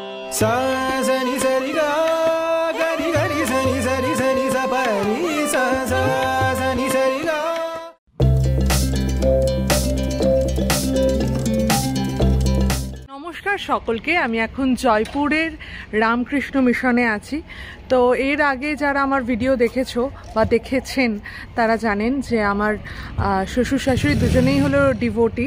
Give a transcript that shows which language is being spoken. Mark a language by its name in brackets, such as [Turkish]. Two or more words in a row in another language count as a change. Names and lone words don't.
[Bangla] सा सनि सरि गा गरि गरि सनि सरि सनि सा परि सा सा सनि सरि गा। নমস্কার সকলকে, আমি এখন জয়পুরের রামকৃষ্ণ মিশনে আছি। তো এর আগে যারা আমার ভিডিও দেখেছো বা দেখেছেন তারা জানেন যে আমার শ্বশুর শাশুড়ি দুজনেই হলো ডিভোটি।